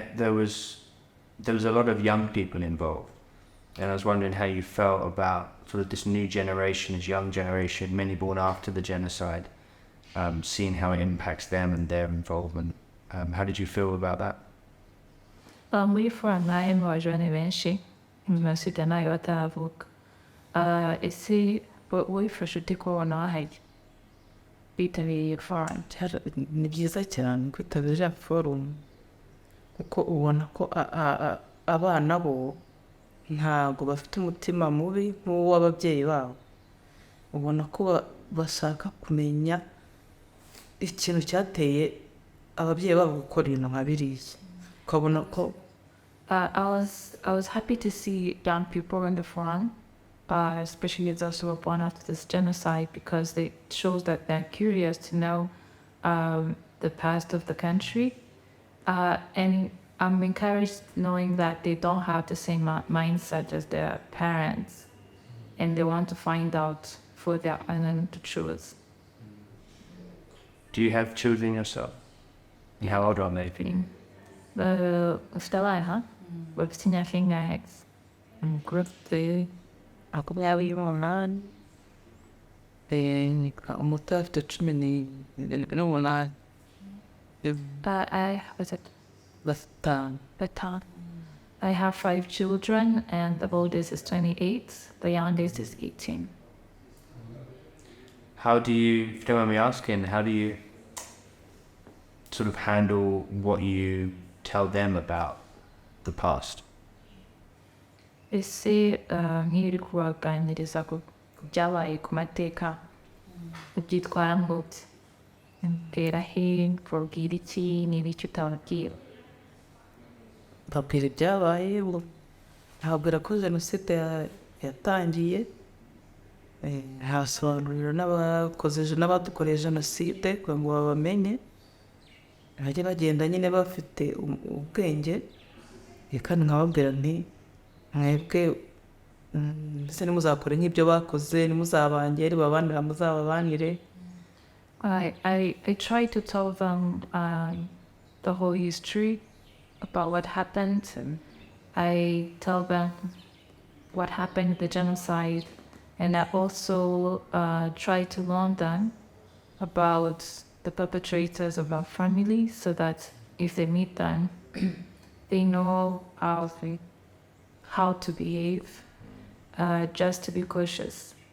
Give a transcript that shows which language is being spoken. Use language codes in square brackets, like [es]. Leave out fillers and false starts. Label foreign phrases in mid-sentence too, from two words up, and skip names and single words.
[en] There was a lot of young people involved, and I was wondering how you felt about sort of this new generation, this young generation, many born after the genocide, seeing how it impacts them and their involvement. How did you feel about that? [rw] We from naye wajane benshi imasita nayo atavuka ese wifashe ute kubona wahajya bitabiriye forum? Ni byiza cyane kwitabira forum kuko ubona ko abana bo ntabwo bafite umutima mubi nk'uw'ababyeyi babo, ubona ko bashaka kumenya ikintu cyateye ababyeyi babo gukora ibintu nka biriya ukabona ko [en] I was happy to see young people in the forum, especially those who were born after this genocide, because it shows that they're curious to know the past of the country. And I'm encouraged knowing that they don't have the same mindset as their parents, and they want to find out for their own truth. Do you have children yourself? How old are they? Stella, we've seen a thing next. Group 3. [rw] umuto afite 18 [en] Was it [rw] batanu. [en] Baton? I have 5 children, and the oldest is 28, the youngest is 18. How do you, if you don't mind me asking, how do you sort of handle what you tell them about the past? [rw] Ese nk'iri kubaganiriza ku byabaye ku mateka ubyitwara nk'ute? Mbwira he, kubabwira iki, n'ibiki utababwira? babwira ibyabaye ntabwira ko jenoside yatangiye, hasobanurira n'abadukoreye jenoside kugira ngo babamenye bajye bagenda nyine bafite ubwenge, kandi nkababwira nti mwebwe mbese nimuzakore nk'ibyo bakoze, nimuzabangere babanira muzababanire. [en] I try to tell them the whole history about what happened. I tell them what happened in the genocide, and I also try to learn them about the perpetrators of our family, so that if they meet them, they know how to behave, just to be cautious.